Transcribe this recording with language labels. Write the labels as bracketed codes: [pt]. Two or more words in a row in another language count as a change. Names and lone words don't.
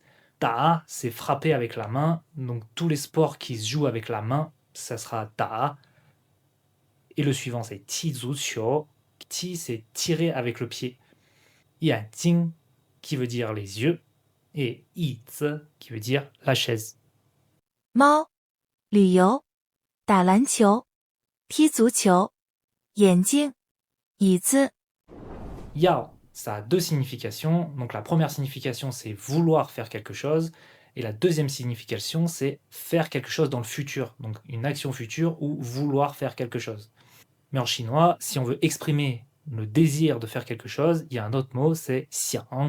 [fr] Da, c'est frapper avec la main. Donc tous les sports qui se jouent avec la main, ça sera da. Et le suivant, c'est [zh] 踢足球. [fr] Ti, c'est tirer avec le pied. [zh] 眼睛, [fr] qui veut dire les yeux. Et [zh] 椅子, [fr] qui veut dire la chaise. [zh] 猫、旅游、打篮球、踢足球、眼睛、椅子。 [fr] Yao, ça a deux significations. Donc la première signification, c'est vouloir faire quelque chose. Et la deuxième signification, c'est faire quelque chose dans le futur. Donc une action future ou vouloir faire quelque chose. Mais en chinois, si on veut exprimer le désir de faire quelque chose, il y a un autre mot, c'est xiang.